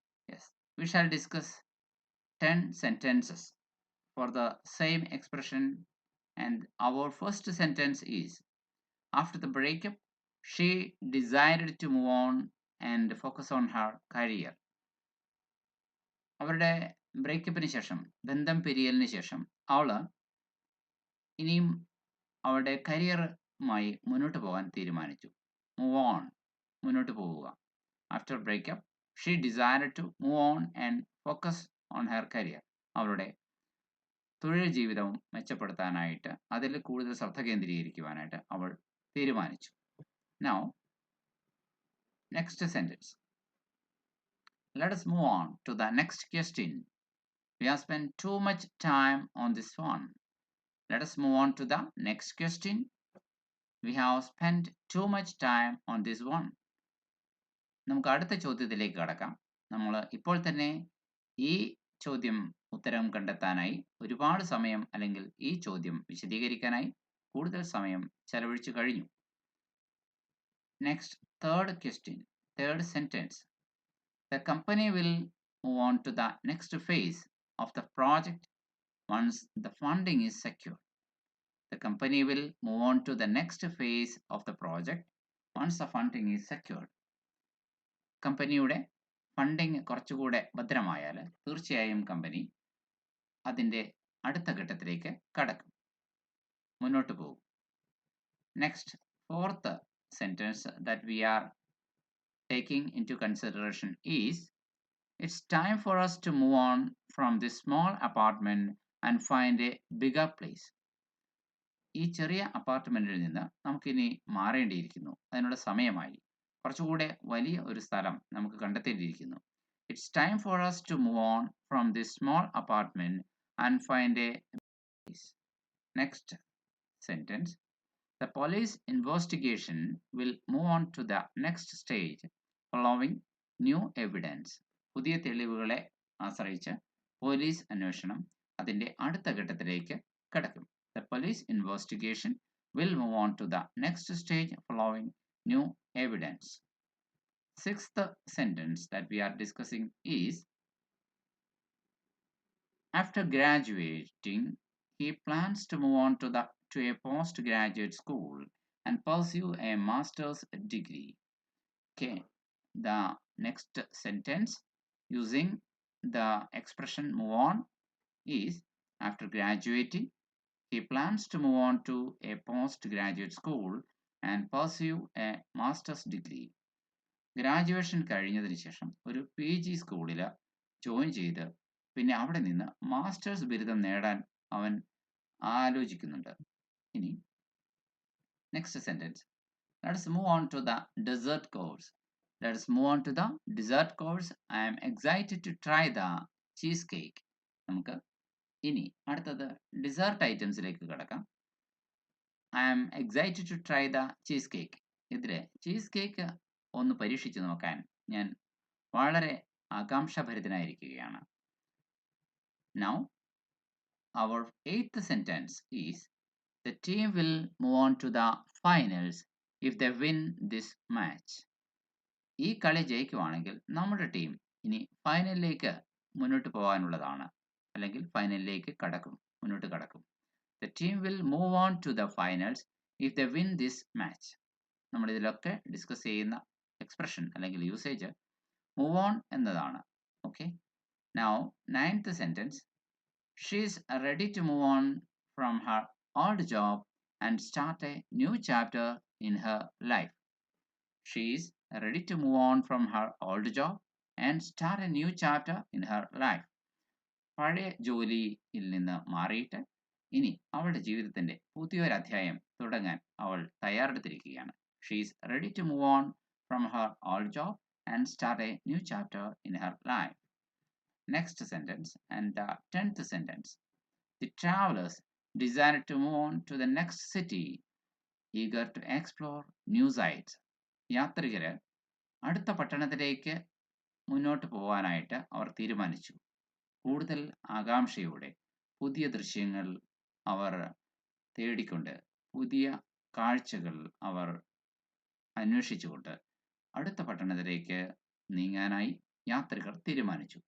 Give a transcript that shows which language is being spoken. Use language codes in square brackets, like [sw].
[en] Yes, we shall discuss 10 sentences for the same expression, and our first sentence is: after the breakup, she decided to move on and focus on her career. [ml] അവരുടെ ബ്രേക്കപ്പിന് ശേഷം, ബന്ധം പിരിയലിന് ശേഷം, അവള് ഇനിയും അവളുടെ കരിയറുമായി മുന്നോട്ട് പോകാൻ തീരുമാനിച്ചു. [en] move on, [ml] മുന്നോട്ട് പോവുക. [en] After breakup, she decided to move on and focus on her career. [ml] അവളുടെ തൊഴിൽ ജീവിതവും മെച്ചപ്പെടുത്താനായിട്ട്, അതിൽ കൂടുതൽ ശ്രദ്ധ കേന്ദ്രീകരിക്കുവാനായിട്ട് അവൾ തീരുമാനിച്ചു. [en] Now, next sentence. Let us move on to the next question. We have spent too much time on this one. Let us move on to the next question. We have spent too much time on this one. [ml] നമുക്ക് അടുത്ത ചോദ്യത്തിലേക്ക് കടക്കാം. നമ്മൾ ഇപ്പോൾ തന്നെ ഈ ചോദ്യം ഉത്തരം കണ്ടെത്താനായി ഒരുപാട് സമയം, അല്ലെങ്കിൽ ഈ ചോദ്യം വിശദീകരിക്കാനായി കൂടുതൽ സമയം ചെലവഴിച്ചു കഴിഞ്ഞു. [en] Next, third question, third sentence. The company will move on to the next phase of the project once the funding is secured. The company will move on to the next phase of the project once the funding is secured. [ml] കമ്പനിയുടെ funding കുറച്ചുകൂടെ ഭദ്രമായാൽ തീർച്ചയായും company അതിൻ്റെ അടുത്ത ഘട്ടത്തിലേക്ക് കടക്കും, മുന്നോട്ട് പോകും. [en] Next, fourth sentence that we are taking into consideration is: it's time for us to move on from this small apartment and find a bigger place. [ml] ഈ ചെറിയ അപ്പാർട്ട്മെന്റിൽ നിന്ന് നമുക്കിനി മാറേണ്ടിയിരിക്കുന്നു. അതിനുള്ള സമയമായി. കുറച്ചുകൂടെ വലിയ ഒരു സ്ഥലം നമുക്ക് കണ്ടെത്തേണ്ടിയിരിക്കുന്നു. [en] It's time for us to move on from this small apartment and find a place. Next sentence. The police investigation will move on to the next stage following new evidence. [ml] പുതിയ തെളിവുകളെ ആശ്രയിച്ച് പോലീസ് അന്വേഷണം അതിൻ്റെ അടുത്ത ഘട്ടത്തിലേക്ക് കടക്കും. [en] The police investigation will move on to the next stage following new evidence. Sixth sentence that we are discussing is: after graduating, he plans to move on to a postgraduate school and pursue a master's degree. Okay, the next sentence using the expression move on is: after graduating, he plans to move on to a postgraduate school and pursue a master's degree. [ml] Graduation കഴിഞ്ഞതിന് ശേഷം ഒരു PG സ്കൂളിൽ join ചെയ്ത് പിന്നെ അവിടെ നിന്ന് masters ബിരുദം നേടാൻ അവൻ ആലോചിക്കുന്നുണ്ട്. [en] ഇനി next sentence. Let us move on to the dessert course. Let us move on to the dessert course. I am excited to try the cheesecake. [ml] നമുക്ക് ഇനി അടുത്തത് ഡിസേർട്ട് ഐറ്റംസിലേക്ക് കിടക്കാം. [en] I am excited to try the cheesecake. [ml] ഇതിലെ cheese cake ഒന്ന് പരീക്ഷിച്ചു നോക്കാൻ ഞാൻ വളരെ ആകാംക്ഷാഭരിതനായിരിക്കുകയാണ്. [en] Now, our eighth sentence is: the team will move on to the finals if they win this match. [ml] ഈ കളി ജയിക്കുവാണെങ്കിൽ നമ്മുടെ ടീം ഇനി ഫൈനലിലേക്ക് മുന്നോട്ട് പോകാനുള്ളതാണ്, അല്ലെങ്കിൽ ഫൈനലിലേക്ക് മുന്നോട്ട് കടക്കും. [en] The team will move on to the finals if they win this match. [ml] നമ്മൾ ഇതിലൊക്കെ ഡിസ്കസ് ചെയ്യുന്ന എക്സ്പ്രഷൻ അല്ലെങ്കിൽ യൂസേജ് മൂവ് ഓൺ എന്നതാണ്. [en] Okay, now ninth sentence. She is ready to move on from her old job and start a new chapter in her life. She is ready to move on from her old job and start a new chapter in her life. [ml] പഴയ ജോലിയിൽ നിന്ന് മാറിയിട്ട് ഇനി അവളുടെ ജീവിതത്തിന്റെ പുതിയൊരു അധ്യായം തുടങ്ങാൻ അവൾ തയ്യാറെടുത്തിരിക്കുകയാണ്. [en] She is ready to move on from her old job and start a new chapter in her life. next sentence and the 10th sentence. The travelers decided to move on to the next city, eager to explore new sights. [ml] യാത്രികര് അടുത്ത പട്ടണത്തിലേക്ക് മുന്നോട്ട് പോകാനായിട്ട് അവർ തീരുമാനിച്ചു. കൂടുതൽ ആകാംക്ഷയോടെ പുതിയ ദൃശ്യങ്ങൾ അവർ തേടിക്കൊണ്ട്, പുതിയ കാഴ്ചകൾ അവർ അന്വേഷിച്ചുകൊണ്ട് അടുത്ത പട്ടണത്തിലേക്ക് നീങ്ങാനായി യാത്രികർ തീരുമാനിച്ചു.